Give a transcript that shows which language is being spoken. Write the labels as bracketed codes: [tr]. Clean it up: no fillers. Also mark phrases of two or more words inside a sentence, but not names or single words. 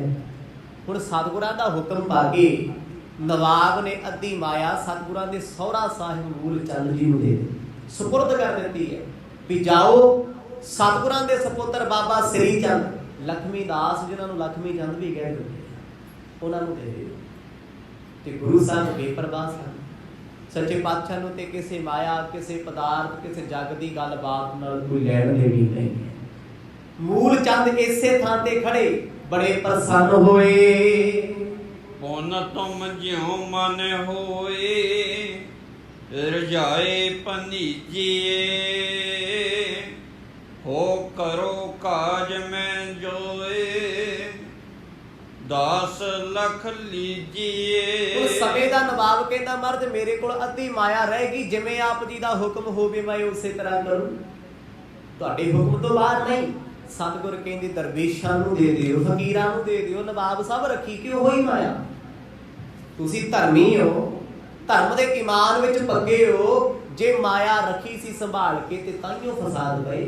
[pa] ਹੁਣ ਸਤਿਗੁਰਾਂ ਦਾ ਹੁਕਮ ਪਾ ਕੇ ਨਵਾਬ ਨੇ ਅੱਧੀ ਮਾਇਆ ਸਤਿਗੁਰਾਂ ਦੇ ਸਹੁਰਾ ਸਾਹਿਬ ਮੂਲ ਚੰਦ ਜੀ ਨੂੰ ਦੇ ਸੁਪੁਰਦ ਕਰ ਦਿੱਤੀ ਹੈ ਵੀ ਜਾਓ ਸਤਿਗੁਰਾਂ ਦੇ ਸਪੁੱਤਰ ਬਾਬਾ ਸ੍ਰੀ ਚੰਦ ਲਖਮੀ ਦਾਸ, ਜਿਹਨਾਂ ਨੂੰ ਲਖਮੀ ਚੰਦ ਵੀ ਕਹਿ ਦਿੰਦੇ, ਉਹਨਾਂ ਨੂੰ ਦੇ ਦਿਓ। ਤੇ ਗੁਰੂ ਸਾਹਿਬ ਬੇਪਰਵਾਹ ਸਨ। ਸੱਚੇ ਪਾਤਸ਼ਾਹ ਨੂੰ ਤੇ ਕਿਸੇ ਮਾਇਆ, ਕਿਸੇ ਪਦਾਰਥ, ਕਿਸੇ ਜੱਗ ਦੀ ਗੱਲਬਾਤ ਨਾਲ ਕੋਈ ਲੈਣ ਦੇਣੀ ਨਹੀਂ ਹੈ। ਮੂਲ ਚੰਦ ਇਸੇ ਥਾਂ ਤੇ ਖੜੇ ਬੜੇ ਪ੍ਰਸੰਨ ਹੋਏ। [bra] पुन तुम ज्यों मन होए, रजाए पनीजिए। हो करो काज में जोए, दास लख लीजिए। [pa] ਹੁਣ ਸਮੇਂ ਦਾ ਨਵਾਬ ਕਹਿੰਦਾ ਮਰਦ ਮੇਰੇ ਕੋਲ ਅੱਧੀ ਮਾਇਆ ਰਹੇਗੀ, ਜਿਵੇਂ ਆਪ ਜੀ ਦਾ ਹੁਕਮ ਹੋਵੇ ਮੈਂ ਉਸੇ ਤਰ੍ਹਾਂ ਕਰੂੰ, ਤੁਹਾਡੇ ਹੁਕਮ ਤੋਂ ਬਾਹਰ ਨਹੀਂ। ਸਤਿਗੁਰ ਕਹਿੰਦੇ ਦਰਵੇਸ਼ਾਂ ਨੂੰ ਦੇ ਦਿਓ, ਫਕੀਰਾਂ ਨੂੰ ਦੇ ਦਿਓ, ਨਵਾਬ ਸਭ ਰੱਖੀ ਕਿਉਂ ਹੋਈ ਮਾਇਆ। ਤੁਸੀਂ ਧਰਮੀ ਹੋ, ਧਰਮ ਦੇ ਇਮਾਨ ਵਿੱਚ ਪੱਕੇ ਹੋ, ਜੇ ਮਾਇਆ ਰੱਖੀ ਸੀ ਸੰਭਾਲ ਕੇ ਤੇ ਤਾਂਹੀਓ ਫਸਾਦ ਪਏ।